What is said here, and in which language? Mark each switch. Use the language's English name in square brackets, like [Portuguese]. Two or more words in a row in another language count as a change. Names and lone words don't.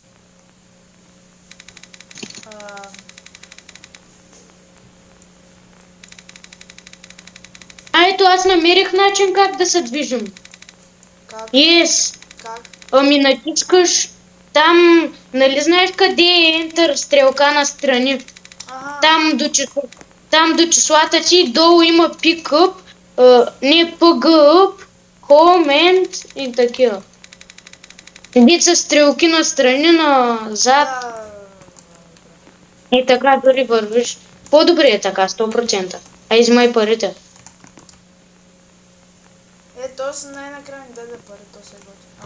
[Bulgarian] Ето аз намерих начин как да се движим. Как? [English] Yes. [Bulgarian] Как? Ами натискаш там, нали знаеш къде е Enter стрелка настрани? Ага. Там до числата ти долу има pick-up, не PG-up, [English] home and [Bulgarian] и такива. Вид са стрелки настрани, назад Да. и така дори вървиш. По-добре е така, 100%. А измай парите. То са най-накрая ми даде пари, то се готи.